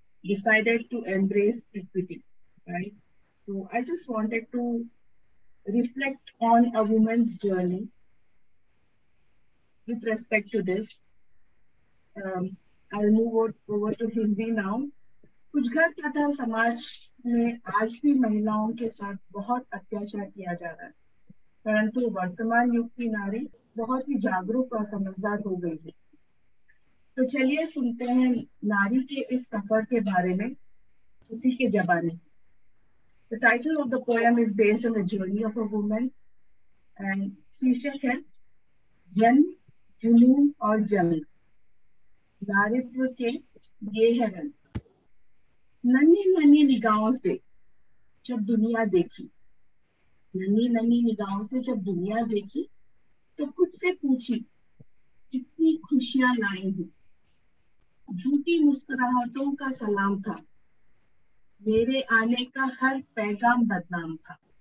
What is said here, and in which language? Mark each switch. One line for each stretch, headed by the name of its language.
English: decided to embrace equity, right? So I just wanted to reflect on a woman's journey with respect to this. I'll move over to Hindi now.
Hindi: कुछ घर प्रथा समाज में आज भी महिलाओं के साथ बहुत अत्याचार किया जा रहा है, परंतु वर्तमान युग की नारी बहुत ही जागरूक और समझदार हो गई है। तो चलिए सुनते हैं नारी के इस सफर के बारे में उसी के जबानी।
English: The title of the poem is based on the journey of a woman and
Hindi: शीर्षक है जन्म, जुनून और जंग, नारीत्व के ये है रंग। नन्ही नन्ही निगाहों से जब दुनिया देखी, नन्ही नन्ही निगाहों से जब दुनिया देखी, तो खुद से पूछी कितनी खुशियां लाई हूं। झूठी मुस्कुराहटों का सलाम था, मेरे आने का हर पैगाम बदनाम था।